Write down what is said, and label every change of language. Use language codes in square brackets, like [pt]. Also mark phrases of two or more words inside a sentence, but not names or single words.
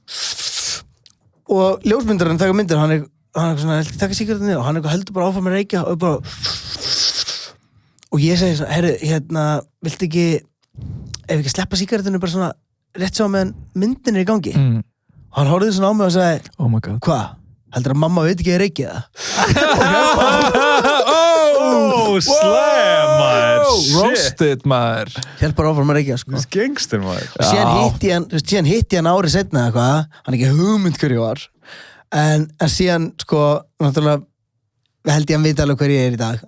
[is] Og ljósmyndarinn taka myndir, hann er svona, taka sígarettinni og hann heldur bara áfram að reykja og bara... Og ég segi svona, herru, viltu ekki, ef ekki sleppa sígarettinu bara svona, rétt svo meðan myndin er í gangi? Og hann horfði svona á mig og sagði, [en] oh my God. [is] Hvað? Heldur að mamma veit ekki að ég reykja það? Slam, maður! Roasted, maður! Held bara áfram að reykja, sko. Það er gangster, maður. Og síðan hitti hann árið seinna eitthvað, hann ekki hugmynd hverju var. En síðan, sko, náttúrulega, held ég að hann vita alveg hver ég er í dag.